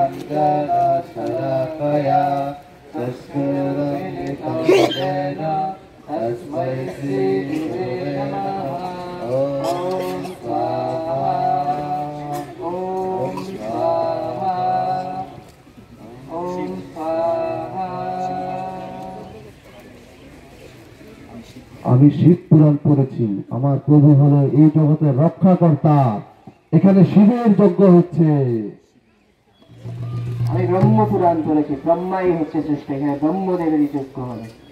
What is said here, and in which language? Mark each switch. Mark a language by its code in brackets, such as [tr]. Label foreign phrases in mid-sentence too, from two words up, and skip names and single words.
[sa] ज्ञानशलाकया तस्मै श्रीगुरवे नमः। ॐ स्वाहा ॐ स्वाहा ॐ स्वाहा। [bn] আমি শিব পুরাণ পড়েছি। আমার প্রভু হলো এই জগতের রক্ষাকর্তা। এখানে শিবের যজ্ঞ হচ্ছে। আমি ব্রহ্ম পুরাণ পড়েছি। ব্রহ্মাই হচ্ছে শ্রেষ্ঠ। এখানে ব্রহ্মদেবেরই যজ্ঞ হবে।